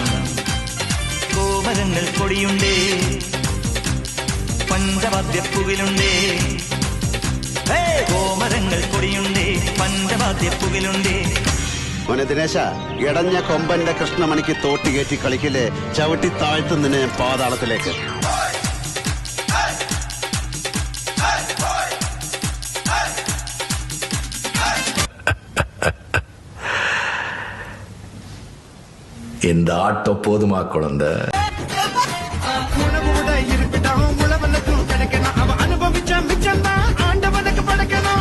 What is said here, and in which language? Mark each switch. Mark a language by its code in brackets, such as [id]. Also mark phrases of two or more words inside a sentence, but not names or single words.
[ml] കോമരങ്ങൾ കൊടിയുണ്ടേ, പഞ്ചവാദ്യപ്പുകിലുണ്ടേ. കോമരങ്ങൾ കൊടിയുണ്ടേ, പഞ്ചവാദ്യപ്പുകിലുണ്ടേ. മോനെ ദിനേശ, ഇടഞ്ഞ കൊമ്പന്റെ കൃഷ്ണമണിക്ക് തോട്ടി കയറ്റി കളിക്കില്ലേ, ചവിട്ടി താഴ്ത്തുന്നതിന് ഞാൻ പാതാളത്തിലേക്ക്. [ta] இந்த ஆட்டோ போதுமா குழந்தை? அனுபவிச்ச மிச்சம் தான் ஆண்டவனுக்கு படைக்கணும்.